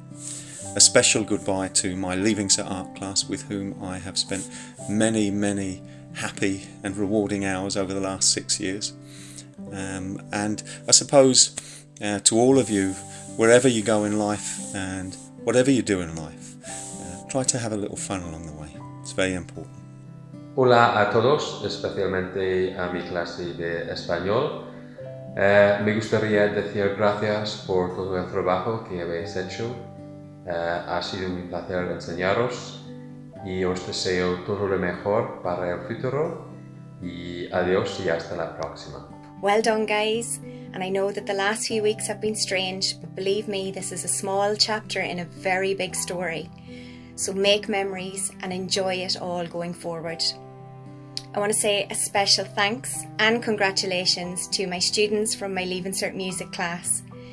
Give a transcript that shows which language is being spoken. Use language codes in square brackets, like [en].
[en] A special goodbye to my Leaving Cert art class, with whom I have spent many, many happy and rewarding hours over the last 6 years. And I suppose to all of you, wherever you go in life and whatever you do in life, try to have a little fun along the way. It's very important. [es] Hola a todos, especialmente a mi clase de español. Me gustaría decir gracias por todo el trabajo que habéis hecho. Ha sido un placer enseñaros y os deseo todo lo mejor para el futuro. Y adiós y hasta la próxima. [en] Well done, guys. And I know that the last few weeks have been strange, but believe me, this is a small chapter in a very big story. So make memories and enjoy it all going forward. I want to say a special thanks and congratulations to my students from my Leaving Cert music class.